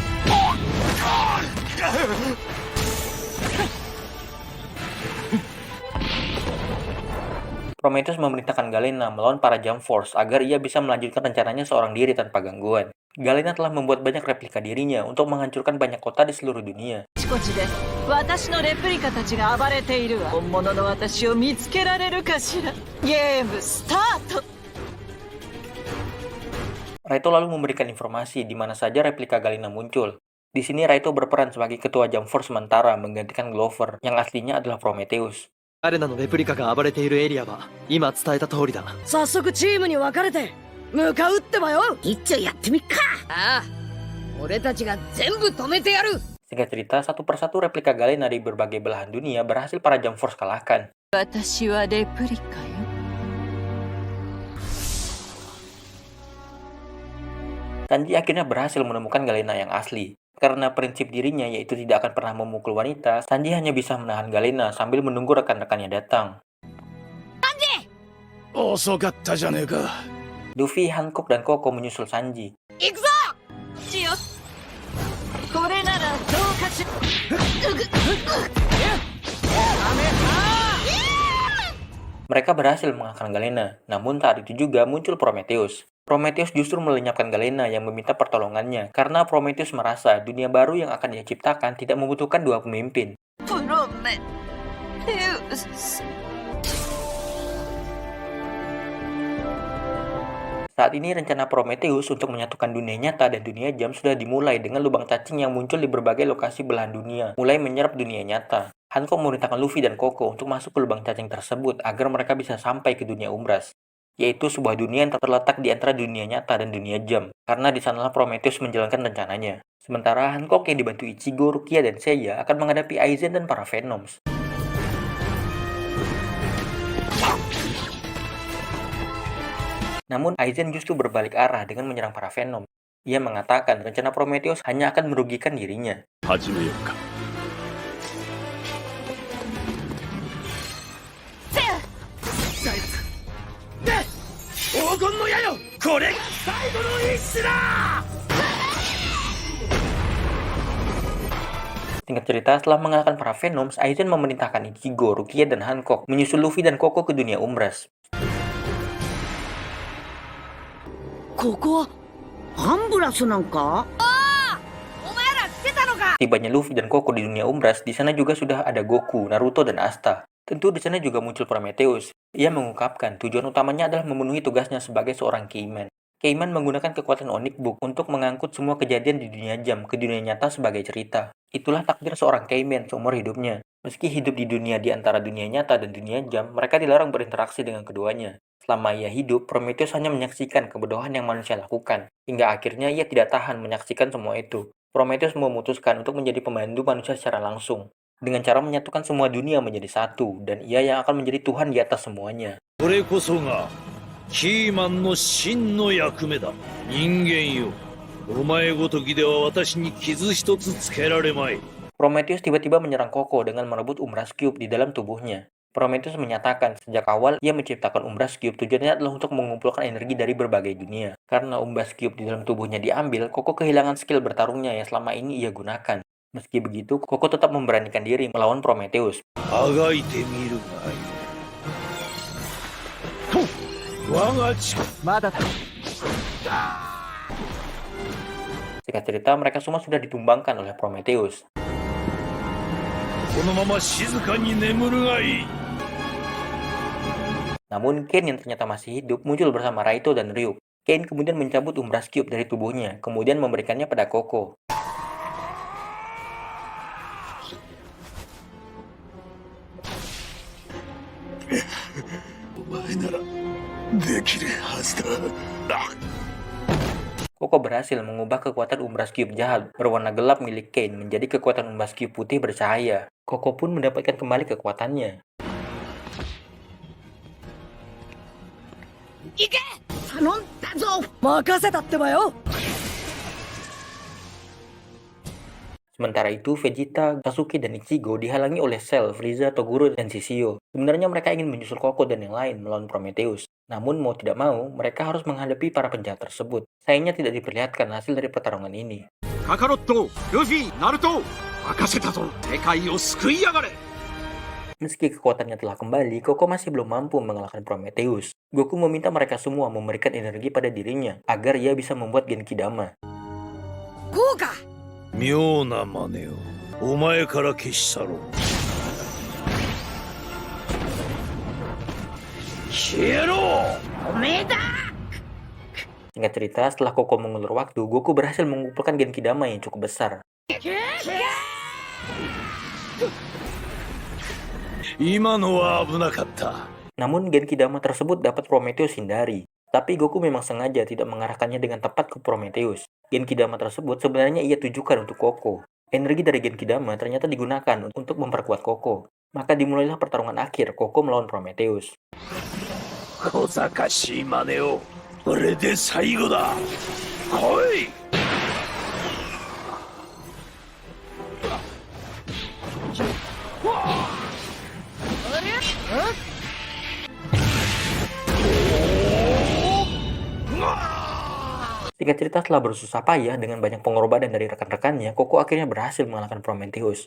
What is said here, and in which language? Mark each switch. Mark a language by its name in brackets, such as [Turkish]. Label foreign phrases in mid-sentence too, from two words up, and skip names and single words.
[Indonesian] Prometheus memerintahkan Galena melawan para Jump Force agar ia bisa melanjutkan rencananya seorang diri tanpa gangguan. Galena telah membuat banyak replika dirinya untuk menghancurkan banyak kota di seluruh dunia. [Japanese] あちこちで私のレプリカたちが暴れているわ。本物の私を見つけられるかしら。ゲームスタート。 [Indonesian] Raito lalu memberikan informasi di mana saja replika Galena muncul. Di sini Raito berperan sebagai ketua Jump Force sementara menggantikan Glover, yang aslinya adalah Prometheus. [Japanese] 彼らのレプリカが暴れているエリアは今伝えた通りだ。早速チームに分かれて向かうってばよ。一丁やってみっか。ああ、俺たちが全部止めてやる。 [Indonesian] Singkat cerita, satu persatu replika Galena di berbagai belahan dunia berhasil para Jump Force kalahkan. [Japanese] 私はレプリカよ。 [Indonesian] Sanji akhirnya berhasil menemukan Galena yang asli. Karena prinsip dirinya yaitu tidak akan pernah memukul wanita, Sanji hanya bisa menahan Galena sambil menunggu rekan-rekannya datang. [Japanese] 遅かったじゃねえか. [Indonesian] Luffy, Hancock, dan Koko menyusul Sanji. [Japanese] 行くぞ。ジオこれならどうかし。 [Indonesian] Mereka berhasil mengalahkan Galena, namun saat itu juga muncul Prometheus. Prometheus justru melenyapkan Galena yang meminta pertolongannya, karena Prometheus merasa dunia baru yang akan dia ciptakan tidak membutuhkan dua pemimpin. [Japanese] プロメテウス。 [Indonesian] Saat ini rencana Prometheus untuk menyatukan dunia nyata dan dunia jam sudah dimulai dengan lubang cacing yang muncul di berbagai lokasi belahan dunia, mulai menyerap dunia nyata. Hancock memerintahkan Luffy dan Koko untuk masuk ke lubang cacing tersebut agar mereka bisa sampai ke dunia Umbras, yaitu sebuah dunia yang terletak di antara dunia nyata dan dunia jam, karena di sanalah Prometheus menjalankan rencananya. Sementara Hancock yang dibantu Ichigo, Rukia, dan Seiya akan menghadapi Aizen dan para Venoms. Namun Aizen justru berbalik arah dengan menyerang para Venom. Ia mengatakan rencana Prometheus hanya akan merugikan dirinya. [Japanese] 始めようか。黄金の矢よ、これが最後の一矢だ。 [Indonesian] Singkat cerita, setelah mengalahkan para Venoms, Aizen memerintahkan Ichigo, Rukia, dan Hancock menyusul Luffy dan Koko ke dunia Umbras. [Japanese] ここはアンブラスなんか。お前ら来てたのか。 [Indonesian] Tibanya Luffy dan Koko di dunia Umbras, di sana juga sudah ada Goku, Naruto, dan Asta. Tentu di sana juga muncul Prometheus. Ia mengungkapkan tujuan utamanya adalah memenuhi tugasnya sebagai seorang Keyman. Keyman menggunakan kekuatan Onyx Book untuk mengangkut semua kejadian di dunia jam ke dunia nyata sebagai cerita. Itulah takdir seorang Keyman seumur hidupnya. Meski hidup di dunia di antara dunia nyata dan dunia jam, mereka dilarang berinteraksi dengan keduanya. Selama ia hidup, Prometheus hanya menyaksikan kebodohan yang manusia lakukan. Hingga akhirnya ia tidak tahan menyaksikan semua itu. Prometheus memutuskan untuk menjadi pembantu manusia secara langsung, dengan cara menyatukan semua dunia menjadi satu, dan ia yang akan menjadi Tuhan di atas semuanya. [Japanese] これこそがキーマンの真の役目だ。人間よ、お前ごときでは私に傷一つつけられまい。 [Indonesian] Prometheus tiba-tiba menyerang Koko dengan merebut Umbras Cube di dalam tubuhnya. Prometheus menyatakan sejak awal ia menciptakan Umbras Cube tujuannya adalah untuk mengumpulkan energi dari berbagai dunia. Karena Umbras Cube di dalam tubuhnya diambil, Koko kehilangan skill bertarungnya yang selama ini ia gunakan. Meski begitu, Koko tetap memberanikan diri melawan Prometheus. [Japanese] あがいてみるがいい。と、我が力。まだだ。 [Indonesian] Singkat cerita, mereka semua sudah ditumbangkan oleh Prometheus. [Japanese] このまま静かに眠るがいい。 [Indonesian] Namun Ken yang ternyata masih hidup muncul bersama Raito dan Ryuk. Kane kemudian mencabut Umbras Cube dari tubuhnya, kemudian memberikannya pada Koko. [Japanese] お前ならできるはずだ。 [Indonesian] Koko berhasil mengubah kekuatan Umbras Cube jahat berwarna gelap milik Kane menjadi kekuatan Umbras Cube putih bercahaya. Koko pun mendapatkan kembali kekuatannya. [Japanese] 頼んだぞ任せたってばよ [Indonesian] Sementara itu, Vegeta, Sasuke, dan Ichigo dihalangi oleh Cell, Frieza, Toguro, dan Shishio. Sebenarnya mereka ingin menyusul Koko dan yang lain melawan Prometheus. Namun mau tidak mau, mereka harus menghadapi para penjahat tersebut. Sayangnya tidak diperlihatkan hasil dari pertarungan ini. [Japanese] Kakaroto, Luffy, Naruto, 任せたぞ。世界を救いやがれ。 [Indonesian] Meski kekuatannya telah kembali, Koko masih belum mampu mengalahkan Prometheus. Goku meminta mereka semua memberikan energi pada dirinya agar ia bisa membuat Genkidama. [Japanese] こうか妙な真似をお前から消し去ろう。消えろ。おめえだ [Indonesian] Singkat cerita, setelah Koko mengulur waktu, Goku berhasil mengumpulkan Genkidama yang cukup besar. [Japanese] 今のは危なかった。 [Indonesian] Namun Genkidama tersebut dapat Prometheus hindari. Tapi Goku memang sengaja tidak mengarahkannya dengan tepat ke Prometheus. Genkidama tersebut sebenarnya ia tujukan untuk Koko. Energi dari Genkidama ternyata digunakan untuk memperkuat Koko. Maka dimulailah pertarungan akhir Koko melawan Prometheus. [Japanese] 小賢しい真似をこれで最後だ。来い。 [Indonesian] Singkat cerita, setelah bersusah payah dengan banyak pengorbanan dari rekan-rekannya, Koko akhirnya berhasil mengalahkan Prometheus.